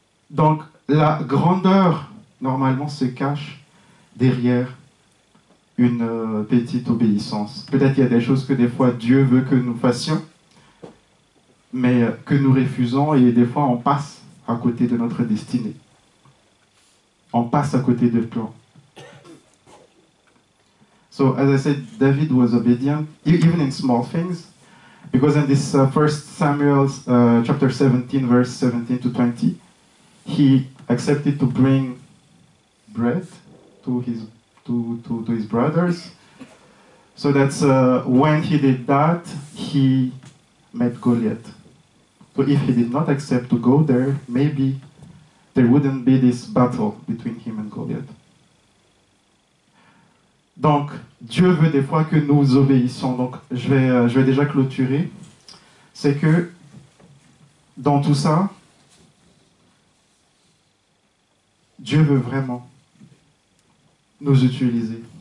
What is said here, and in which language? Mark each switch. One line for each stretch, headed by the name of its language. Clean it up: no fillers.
French: Donc, la grandeur, normalement, se cache derrière une petite obéissance. Peut-être qu'il y a des choses que des fois Dieu veut que nous fassions, mais que nous refusons, et des fois on passe à côté de notre destinée. On passe à côté de plan.
English: So, as I said, David was obedient, even in small things, because in this 1 Samuel chapter 17, verse 17 to 20, he accepted to bring bread to his brothers. So that's when he did that, he met Goliath. So if he did not accept to go there, maybe there wouldn't be this battle between him and Goliath.
French: Donc, Dieu veut des fois que nous obéissions. Donc, je vais déjà clôturer. C'est que, dans tout ça, Dieu veut vraiment nous utiliser.